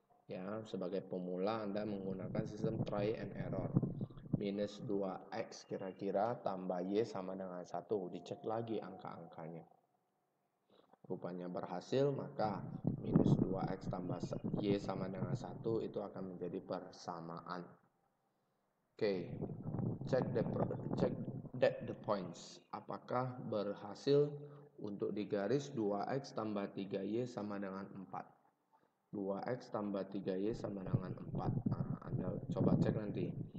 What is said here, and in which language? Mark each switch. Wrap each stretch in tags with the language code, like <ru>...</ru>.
<id>Ya, sebagai pemula Anda menggunakan sistem try and error. Minus 2x kira-kira tambah y sama dengan 1. Dicek lagi angka-angkanya. Rupanya berhasil, maka minus 2x tambah y sama dengan 1 itu akan menjadi persamaan.</id> <en>Oke, check that the points.</en> <id>Apakah berhasil untuk digaris 2x tambah 3y sama dengan 4. 2x tambah 3y sama dengan 4. Nah, Anda coba cek nanti.</id>